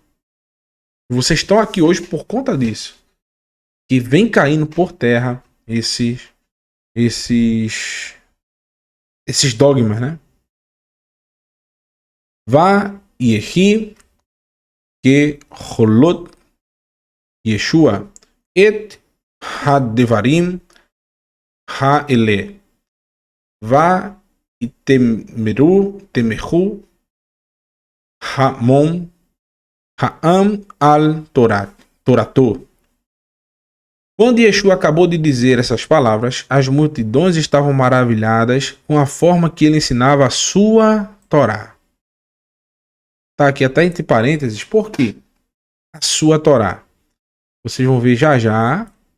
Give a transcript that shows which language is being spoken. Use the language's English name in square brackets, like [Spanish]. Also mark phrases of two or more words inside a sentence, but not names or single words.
[Portuguese] Vocês estão aqui hoje por conta disso. Que vem caindo por terra esses dogmas, né? [Hebrew] ויהי כי כלות ישוע את הדברים האלה ותמהו המון העם על תורתו. [Portuguese] Quando Yeshua acabou de dizer essas palavras, as multidões estavam maravilhadas com a forma que ele ensinava a sua Torá. Tá aqui até entre parênteses, por quê? A sua Torá. Vocês vão ver já já.